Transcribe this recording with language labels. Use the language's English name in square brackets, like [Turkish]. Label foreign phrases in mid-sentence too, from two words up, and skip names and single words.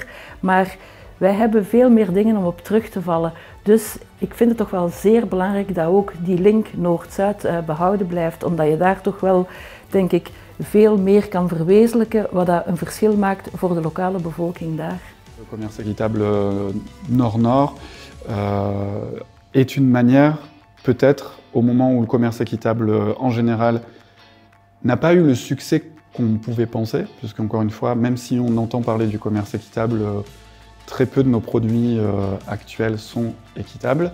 [Dutch] Maar wij hebben veel meer dingen om op terug te vallen. Dus ik vind het toch wel zeer belangrijk dat ook die link Noord-Zuid behouden blijft, omdat je daar toch wel, denk ik, veel meer kan verwezenlijken, wat dat een verschil maakt voor de lokale bevolking daar. [French] Le commerce équitable Nord-Nord est une manière, peut-être au moment où le commerce équitable en général n'a pas eu le succès qu'on pouvait penser, puisqu'encore une fois, même si on entend parler du commerce équitable, très peu de nos produits actuels sont équitables.